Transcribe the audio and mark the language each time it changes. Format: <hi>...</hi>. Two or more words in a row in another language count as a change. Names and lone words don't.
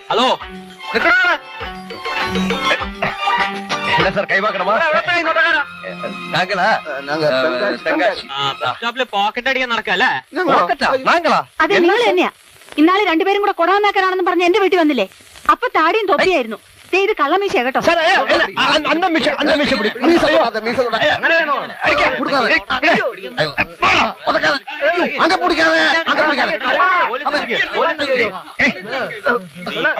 <ta>என்ன சார் கை பார்க்கணுமா? நாங்களா?</ta> <ml>പോക്കറ്റ് അടിക്കാൻ നടക്കല്ലേ?</ml> <ta>நாங்களா?</ta> <ml>അതെ നിങ്ങൾ തന്നെയാ. ഇന്നാളെ രണ്ടുപേരും കൂടെ കൊടാന്നാക്കാനാണെന്ന് പറഞ്ഞ് എന്റെ വീട്ടിൽ വന്നില്ലേ? അപ്പൊ താടിയും തൊപ്പിയായിരുന്നു. ഇത് കള്ളമീശ കേട്ടോ.</ml> <ta>அந்த மிஷன் பிடி. அங்க பிடிக்காத</ta>